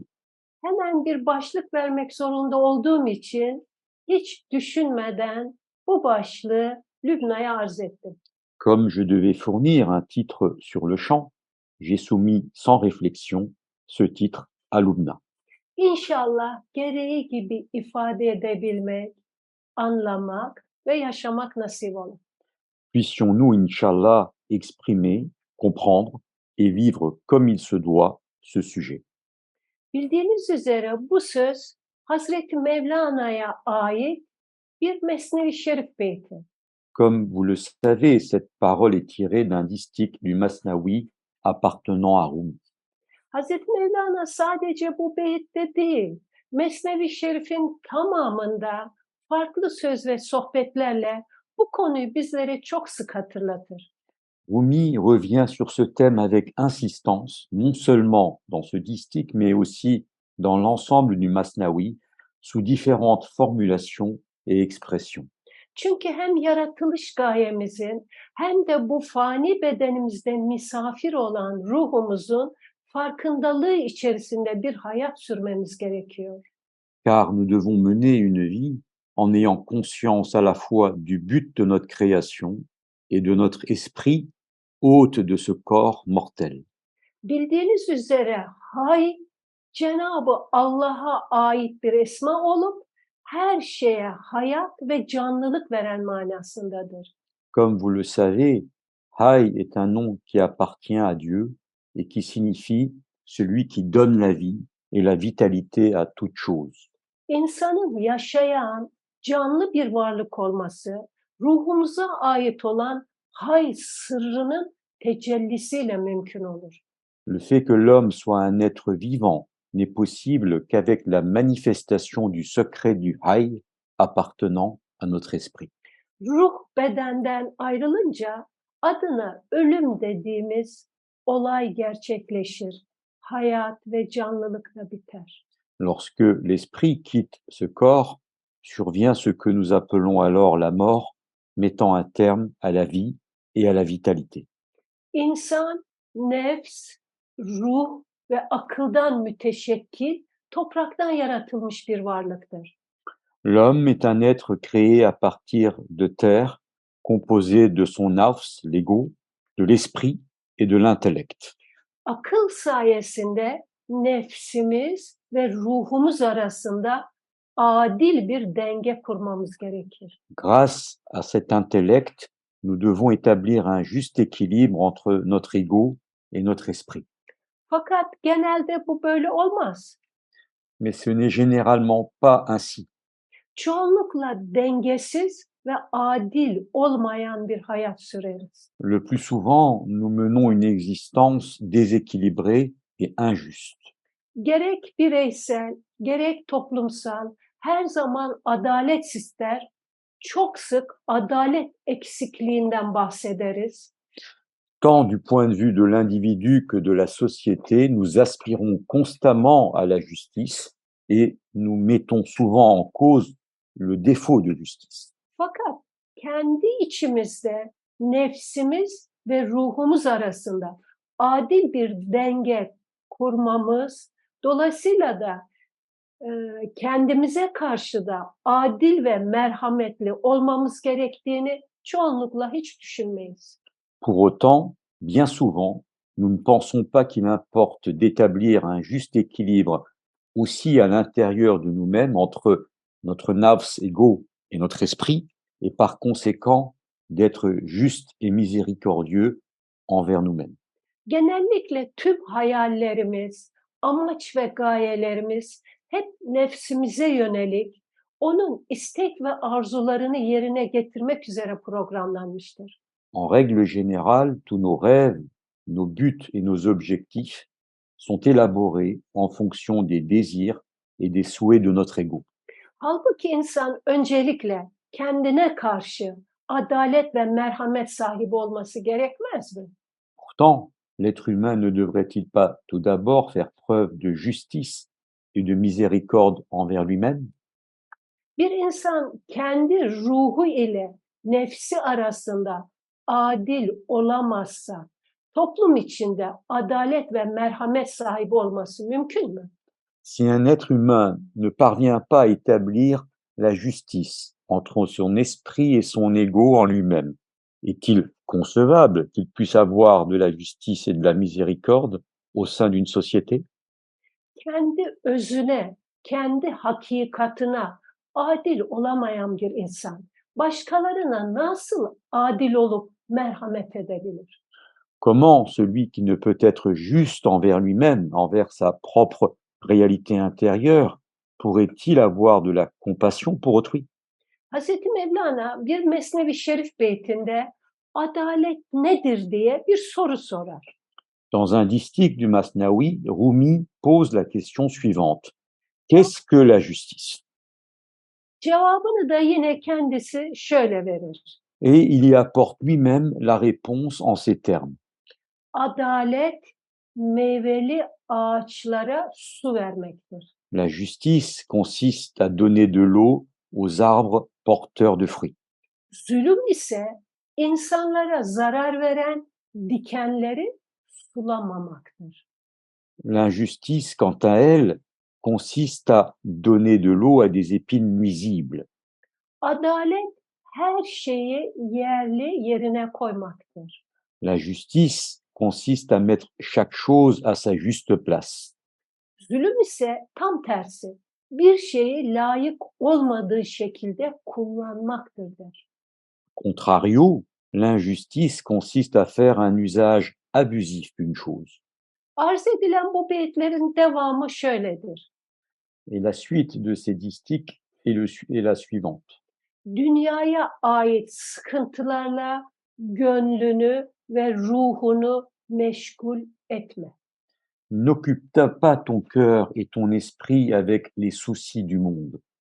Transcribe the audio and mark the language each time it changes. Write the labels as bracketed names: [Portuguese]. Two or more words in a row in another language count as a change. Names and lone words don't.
[Turkish] Hemen bir başlık vermek zorunda olduğum için hiç düşünmeden bu başlığı Lübna'ya arz ettim. [French] Comme je devais fournir un titre sur le champ, j'ai soumis sans réflexion ce titre à Loubna. [Turkish] İnşallah gereği gibi ifade edebilmek, anlamak ve yaşamak nasip olur. [French] Puissions-nous, Inch'Allah, exprimer, comprendre et vivre comme il se doit ce sujet. [Turkish] Bildiğiniz üzere bu söz Hazreti Mevlana'ya ait bir Mesnevi Şerif beyti. [French] Comme vous le savez, cette parole est tirée d'un distique du Masnawi appartenant à Rumi. [Turkish] Hazreti Mevlana sadece bu beytte değil, Mesnevi Şerif'in tamamında farklı söz ve sohbetlerle bu konuyu bizlere çok sık hatırlatır. [French] Rumi revient sur ce thème avec insistance, non seulement dans ce distique, mais aussi dans l'ensemble du Masnawi, sous différentes formulations et expressions. [Turkish] Çünkü hem yaratılış gayemizin hem de bu fani bedenimizde misafir olan ruhumuzun farkındalığı içerisinde bir hayat sürmemiz gerekiyor. [French] Car nous devons mener une vie en ayant conscience à la fois du but de notre création et de notre esprit, hôte de ce corps mortel. [Turkish] Bildiğiniz üzere hay Cenab-ı Allah'a ait bir esma olup her şeye hayat ve canlılık veren manasındadır. [French] Comme vous le savez, Hay est un nom qui appartient à Dieu et qui signifie celui qui donne la vie et la vitalité à toute chose. [Turkish] İnsanın yaşayan, canlı bir varlık olması, ruhumuza ait olan hay sırrının tecellisiyle mümkün olur. [French] Le fait que l'homme soit un être vivant n'est possible qu'avec la manifestation du secret du Hay appartenant à notre esprit. [Turkish] Ruh bedenden ayrılınca adına ölüm dediğimiz olay gerçekleşir. Hayat ve canlılık da biter. [French] Lorsque l'esprit quitte ce corps, survient ce que nous appelons alors la mort, mettant un terme à la vie et à la vitalité. [Turkish] İnsan, nefs, ruh ve akıldan müteşekkil, topraktan yaratılmış bir varlıktır. [French] L'homme est un être créé à partir de terre, composé de son nafs, l'ego, de l'esprit et de l'intellect. [Turkish] Akıl sayesinde nefsimiz ve ruhumuz arasında adil bir denge kurmamız gerekir. [French] Grâce à cet intellect, nous devons établir un juste équilibre entre notre ego et notre esprit. [Turkish] Fakat genelde bu böyle olmaz. [French] Mais ce n'est généralement pas ainsi. [Turkish] Çoğunlukla dengesiz ve adil olmayan bir hayat süreriz. [French] Le plus souvent, nous menons une existence déséquilibrée et injuste. [Turkish] Gerek bireysel, gerek toplumsal her zaman adalet ister. Çok sık adalet eksikliğinden bahsederiz. [French] Tant du point de vue de l'individu que de la société, nous aspirons constamment à la justice et nous mettons souvent en cause le défaut de justice. [Turkish] Fakat kendi içimizde nefsimiz ve ruhumuz arasında adil bir denge kurmamız, dolayısıyla da kendimize karşı da adil ve merhametli olmamız gerektiğini çoğunlukla hiç düşünmeyiz. [French] Pour autant, bien souvent, nous ne pensons pas qu'il importe d'établir un juste équilibre aussi à l'intérieur de nous-mêmes entre notre nafs, ego et notre esprit, et par conséquent d'être juste et miséricordieux envers nous-mêmes. [Turkish] Genellikle tüm hayallerimiz, amaç ve gayelerimiz hep nefsimize yönelik, onun istek ve arzularını yerine getirmek üzere programlanmıştır. [French] En règle générale, tous nos rêves, nos buts et nos objectifs sont élaborés en fonction des désirs et des souhaits de notre ego. [Turkish] Halbuki insan öncelikle kendine karşı adalet ve merhamet sahibi olması gerekmez mi? [French] Pourtant, l'être humain ne devrait-il pas tout d'abord faire preuve de justice et de miséricorde envers lui-même? [Turkish] Bir insan kendi ruhu ile nefsi arasında adil olamazsa toplum içinde adalet ve merhamet sahibi olması mümkün mü? [French] Si un être humain ne parvient pas à établir la justice entre son esprit et son ego en lui-même, est-il concevable qu'il puisse avoir de la justice et de la miséricorde au sein d'une société? [Turkish] Kendi özüne, kendi hakikatına adil olamayan bir insan başkalarına nasıl adil olup merhamet edebilir? [French] Comment celui qui ne peut être juste envers lui-même, envers sa propre réalité intérieure, pourrait-il avoir de la compassion pour autrui? [Turkish] Hazreti Mevlana bir Mesnevi Şerif beytinde adalet nedir diye bir soru sorar. [French] Dans un distique du Masnaoui, Rumi pose la question suivante. Qu'est-ce que la justice? [Turkish] Cevabını da yine kendisi şöyle verir. [French] Et il y apporte lui-même la réponse en ces termes. [Turkish] Adalet meyveli ağaçlara su vermektir. [French] La justice consiste à donner de l'eau aux arbres porteurs de fruits. [Turkish] Zulüm ise insanlara zarar veren dikenleri sulamamaktır. [French] L'injustice, quant à elle, consiste à donner de l'eau à des épines nuisibles. [Turkish] Adalet her şeyi yerli yerine koymaktır. [French] La justice consiste à mettre chaque chose à sa juste place. [Turkish] Zulüm ise tam tersi. Bir şeyi layık olmadığı şekilde kullanmaktır der. [French] Contrario, l'injustice consiste à faire un usage abusif d'une chose. [Turkish] Arz edilen bu beyitlerin devamı şöyledir. [French] Et la suite de ces distiques est la suivante. [Turkish] Dünyaya ait sıkıntılarla gönlünü ve ruhunu meşgul etme. [French] N'occupe pas ton cœur et ton esprit avec les soucis du monde.